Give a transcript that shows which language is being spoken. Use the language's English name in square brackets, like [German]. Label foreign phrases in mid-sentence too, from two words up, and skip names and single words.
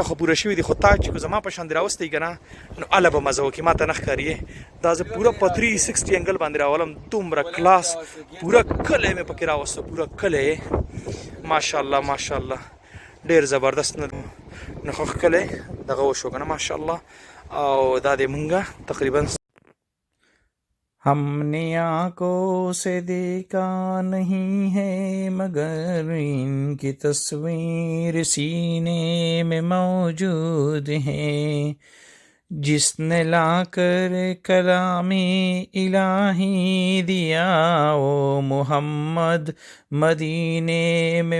[Pashto] خو پوره شوي دي خو تا چې زما په شان راوستي کنه نو اله به مزه وکي ماته نه ښکاریه دا زه پوره په 360 انګل باندې راولم دومره کلاس پوره کله مې پکې راوسته پوره کله ماشاءالله ماشاءالله ډیر زبردست نه خو کله دغه وشو کنه ماشاءالله او دا دې مونږه تقریبا [Hindi] हमने आंखों से देखा नहीं है मगर इनकी तस्वीर सीने में मौजूद है जिसने लाकर कलामी इलाही दिया वो मोहम्मद मदीने में